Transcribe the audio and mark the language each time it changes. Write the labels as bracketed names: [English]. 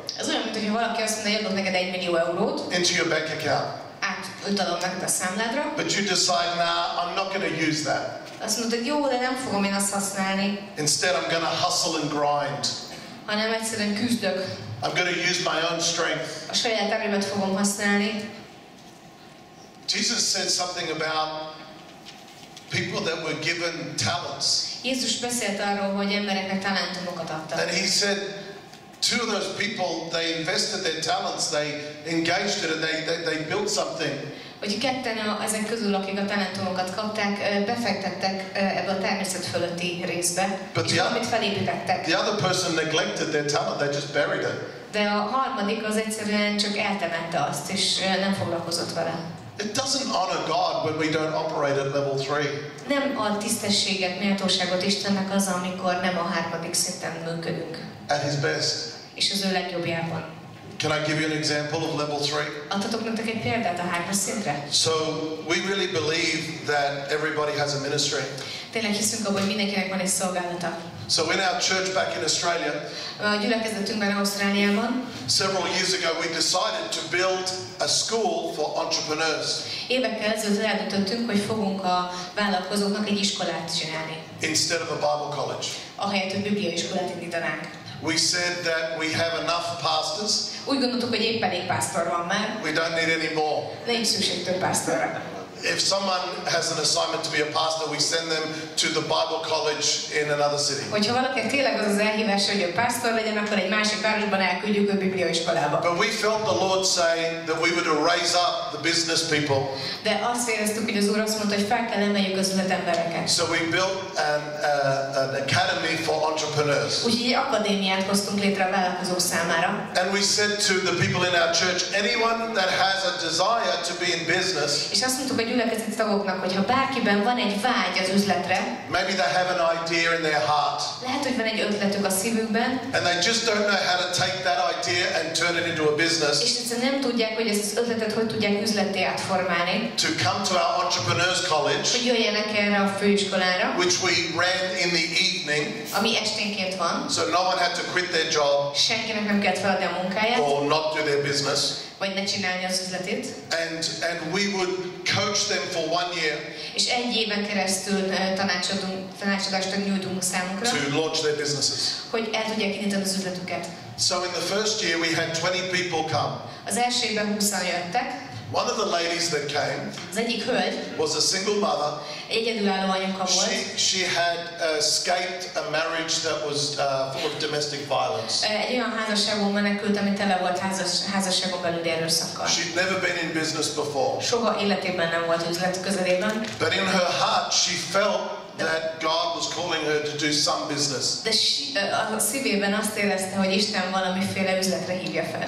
[Hungarian] Ez olyan, mint hogyha valaki azt mondja, hogy adok neked 1 millió eurót. [English] Into your bank account. [Hungarian] Átutalom neked a számládra. [English] But you decide, nah, I'm not going to use that. [Hungarian] Azt mondod, jó, de nem fogom én azt használni. [English] Instead, I'm going to hustle and grind. [Hungarian] Hanem egyszerűen küzdök. [English] I'm going to use my own strength. [Hungarian] A saját erőmet fogom használni. [English] Jesus said something about people that were given talents. [Hungarian] Jézus beszélt arról, hogy embereknek talentumokat adtak. [English] And he said, two of those people, they invested their talents, they engaged it, and they built something. [Hungarian] Hogy ketten ezek közül, akik a talentumokat kapták, befektettek ebbe a természet fölötti részbe, és valamit felépítettek. [English] The other person neglected their talent, they just buried it. [Hungarian] De a harmadik az egyszerűen csak eltemette azt, és nem foglalkozott vele. [English] It doesn't honor God when we don't operate at level 3. [Hungarian] Nem ad tisztességet, méltóságot Istennek az, amikor nem a harmadik szinten működünk. [English] At his best. [Hungarian] És az ő legjobbjában. [English] Can I give you an example of level 3? [Hungarian] Adhatok nektek egy példát a 3-as szintre? [English] So we really believe that everybody has a ministry. [Hungarian] Tényleg hiszünk abban, hogy mindenkinek van egy szolgálata. [English] So in our church back in Australia, [Hungarian] a gyülekezetünkben Ausztráliában, [English] several years ago we decided to build a school for entrepreneurs. [Hungarian] Évekkel ezelőtt eldöntöttünk, hogy fogunk a vállalkozóknak egy iskolát csinálni. [English] Instead of a Bible college. [Hungarian] Ahelyett, hogy bibliaiskolát indítanánk. [English] We said that we have enough pastors. [Hungarian] Úgy gondoltuk, hogy épp elég pásztor van már. [English] We don't need any more. [Hungarian] Nincs szükség több pásztorra. [English] If someone has an assignment to be a pastor, we send them to the Bible college in another city. [Hungarian] Hogyha valaki tényleg az elhívás, hogy ő pásztor legyen, akkor egy másik városban elküldjük a bibliaiskolába. [English] But we felt the Lord say that we were to raise up the business people. [Hungarian] De azt éreztük, hogy az Úr azt mondta, hogy fel kell emeljük az üzletembereket. [English] So we built an academy for entrepreneurs. [Hungarian] Úgyhogy egy akadémiát hoztunk létre a vállalkozók számára. [English] And we said to the people in our church, anyone that has a desire to be in business. [Hungarian] És azt mondtuk a gyülekezeti tagoknak, hogy ha bárkiben van egy vágy az üzletre, [English] maybe they have an idea in their heart. [Hungarian] Lehet, hogy van egy ötletük a szívükben. [English] And they just don't know how to take that idea and turn it into a business. [Hungarian] És egyszerűen nem tudják, hogy ezt az ötletet hogy tudják üzletté átformálni. [English] To come to our entrepreneurs college. [Hungarian] Hogy jöjjenek erre a főiskolára. [English] Which we ran in the evening. [Hungarian] Ami esténként van. [English] So no one had to quit their job. [Hungarian] Senkinek nem kellett feladni a munkáját. [English] Or not do their business. [Hungarian] Vagy ne csinálni az üzletét. [English] And we would coach them for 1 year. [Hungarian] És egy éven keresztül tanácsadást nyújtunk számukra. [English] To launch their businesses. [Hungarian] Hogy el tudják indítani az üzletüket. [English] So in the first year we had 20 people come. [Hungarian] Az első évben 20-an jöttek. [English] One of the ladies that came [Hungarian] az egyik hölgy [English] was a single mother. [Hungarian] Egy egyedülálló anyuka volt. [English] She had escaped a marriage that was full of domestic violence. [Hungarian] Egy olyan házasságon menekült, ami tele volt házasságon belüli erőszakkal. [English] She'd never been in business before. [Hungarian] Soha életében nem volt üzlet közelében. [English] But in her heart she felt that God was calling her to do some business. [Hungarian] De a szívében azt érezte, hogy Isten valamiféle üzletre hívja fel.